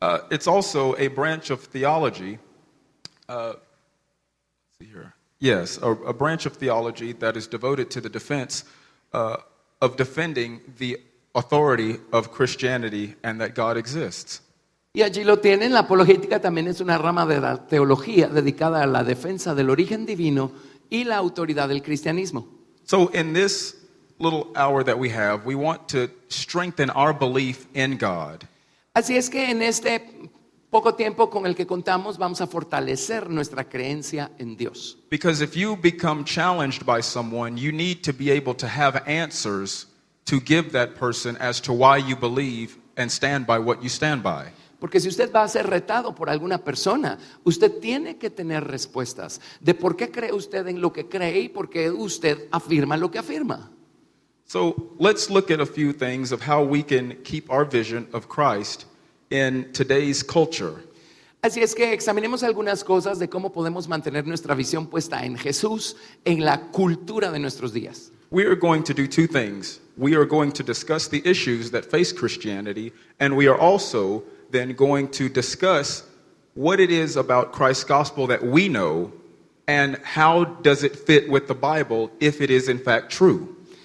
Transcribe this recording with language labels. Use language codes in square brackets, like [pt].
[en] It's also a branch of theology. Let's see here. Yes, a branch of theology that is devoted to the defense of defending the authority of Christianity and that God exists. [es] Y allí lo tienen. La apologética también es una rama de la teología dedicada a la defensa del origen divino y la autoridad del cristianismo. [en] So in this little hour that we want to strengthen our belief in God. [es] Así es que en este poco tiempo con el que contamos vamos a fortalecer nuestra creencia en Dios. [en] Because if you become challenged by someone, you need to be able to have answers to give that person as to why you believe and stand by what you stand by. [es] Porque si usted va a ser retado por alguna persona, usted tiene que tener respuestas de por qué cree usted en lo que cree y por qué usted afirma lo que afirma. [en] So let's look at a few things of how we can keep our vision of Christ in today's culture. [es] Así es que examinemos algunas cosas de cómo podemos mantener nuestra visión puesta en Jesús en la cultura de nuestros días. [en] We are going to do two things. We are going to discuss the issues that face Christianity, and we are also then going to discuss what it is about Christ's gospel that we know and how does it fit with the Bible if it is in fact true.